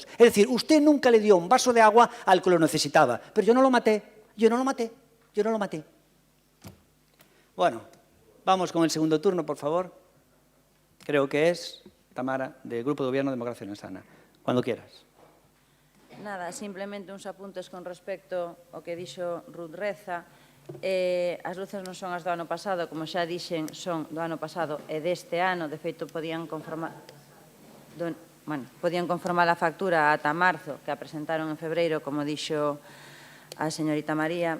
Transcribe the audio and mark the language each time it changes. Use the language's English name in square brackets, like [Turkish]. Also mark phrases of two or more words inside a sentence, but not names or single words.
[Spanish] Es decir, usted nunca le dio un vaso de agua al que lo necesitaba. Pero yo no lo maté, yo no lo maté, yo no lo maté. Bueno, vamos con el segundo turno, por favor. Creo que es Tamara, del Grupo de Gobierno de Democracia Sana. Cuando quieras. [Galician] Nada, simplemente uns apuntes con respecto ao que dixo Ruth Reza. As luces non son as do ano pasado, como xa dixen, son do ano pasado e deste ano. De feito, podían conformar a factura ata marzo, que a presentaron en febreiro, como dixo a señorita María.